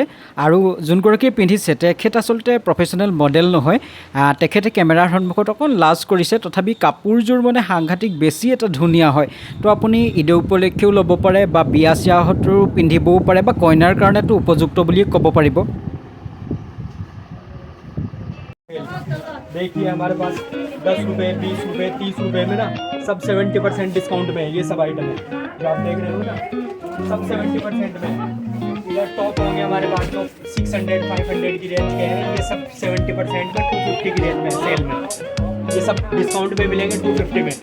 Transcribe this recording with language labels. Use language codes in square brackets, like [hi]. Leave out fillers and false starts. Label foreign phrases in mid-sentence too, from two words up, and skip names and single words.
[as] আৰু যোনগৰাকীয়ে পিন্ধিছে তেখেত আচলতে প্ৰফেশ্যনেল মডেল নহয়, তেখেতে কেমেৰাৰ সন্মুখত অকণ লাজ কৰিছে। তথাপি কাপোৰযোৰ মানে সাংঘাতিক বেছি এটা ধুনীয়া হয়। তো আপুনি ঈদ উপলক্ষেও ল'ব পাৰে বা বিয়া চিয়াহঁতো পিন্ধিবও পাৰে বা কইনাৰ কাৰণেতো উপযুক্ত বুলিয়ে ক'ব পাৰিব। [hi] देखिए हमारे पास 10 रुपये, 20 रुपये, 30 रुपये में ना सब 70% डिस्काउंट में है। ये सब आइटम है जो आप देख रहे हो ना, सब 70% में है। इधर टॉप होंगे हमारे पास जो 600 500 की रेंज के हैं, ये सब 70% में 250 की रेंज में सेल में, ये सब डिस्काउंट पे मिलेंगे 250 में।